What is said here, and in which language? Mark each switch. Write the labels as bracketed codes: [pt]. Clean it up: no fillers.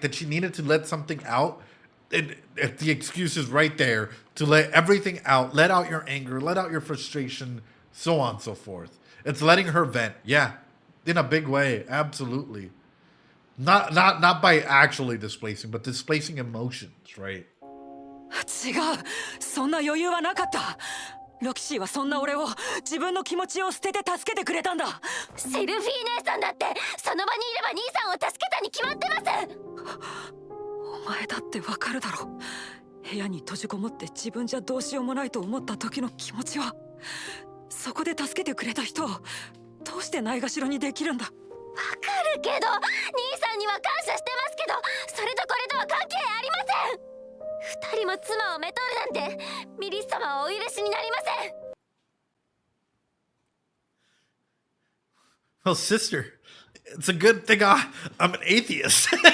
[en] That she needed to let something out. And the excuse is right there to let everything out. Let out your anger, let out your frustration, so on and so forth. It's letting her vent. Yeah, in a big way. Absolutely. Not by actually displacing, but displacing emotions, right? [ja] 違う、そんな余裕はなかった。ロキシーはそんな俺を自分の気持ちを捨てて助けてくれたんだ。シルフィー姉さんだってその場にいれば兄さんを助けたに決まってます。お前だってわかるだろ。部屋に閉じこもって自分じゃどうしようもないと思った時の気持ちは、そこで助けてくれた人をどうしてないがしろにできるんだ。わかるけど、兄さんには感謝してますけど、それとこれとは関係ありません。二人も妻をめとるなんてミリス様はお許しになりません。 [en] Well, sister, it's a good thing I'm an atheist.